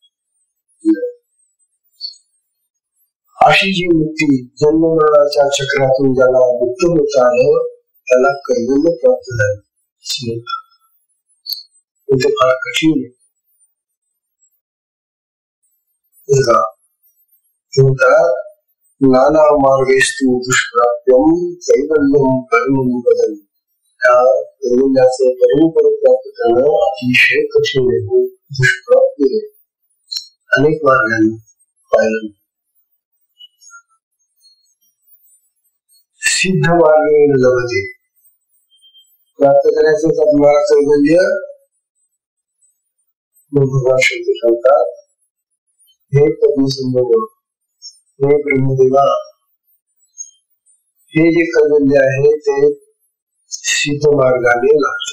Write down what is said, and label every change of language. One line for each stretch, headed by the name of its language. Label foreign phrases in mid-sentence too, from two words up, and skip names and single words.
Marathi: अशी जी मुक्ती, जन्म मरणाच्या चक्रातून ज्याला मुक्त होता आलं त्याला कैवल्य प्राप्त झाले. ते फार कठीण आहे.
Sanskrit: नाना मार्गेस्तु दुष्प्राप्यम कैवल्यम परमं पदम.
Marathi: त्या कैवल्याचं परमपद प्राप्त करणं अतिशय कठीण आहे, दुष्प्राप्य आहे. अनेक मार्गाने पाहिलं.
Sanskrit: सिद्ध मार्गेण लभते,
Marathi: प्राप्त करायचं का तुम्हाला कैवल्य? भगवान शंकर सांगतात, हे पद्मसंभव, हे ब्रह्मदेवा, हे जे कैवल्य आहे ते सिद्ध मार्गाने लागतं.